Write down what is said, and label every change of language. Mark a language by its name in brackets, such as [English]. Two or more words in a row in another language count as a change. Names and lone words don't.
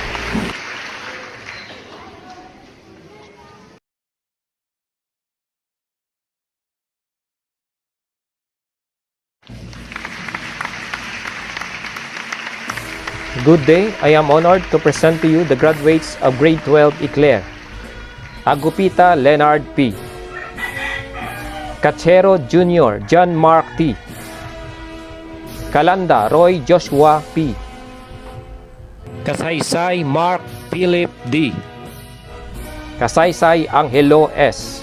[English] Good day, I am honored to present to you the graduates of Grade 12 Eclair. Agupita Leonard P. Cachero Jr. John Mark T. Calanda Roy Joshua P. Kasaysay Mark Philip D. Kasaysay Angelo S.